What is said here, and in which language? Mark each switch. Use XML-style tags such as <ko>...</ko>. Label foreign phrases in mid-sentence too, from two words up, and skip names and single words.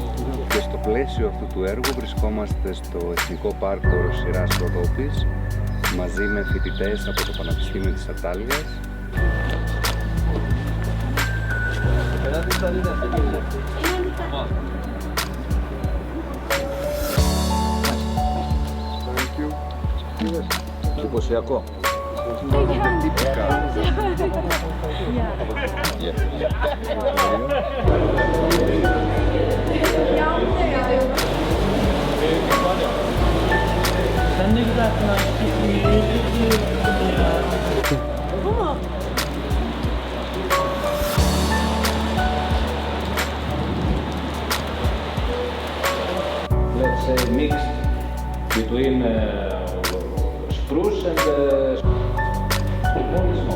<el>Και στο πλαίσιο αυτού του έργου βρισκόμαστε στο Εθνικό Πάρκο Σειράς Ροδόπης μαζί με φοιτητές από το Πανεπιστήμιο της Ατάλειας. Εντυπωσιακό.</el> <tr>Sen ne güzelsin</tr> <en>Let's say mixed between spruce and small.</en>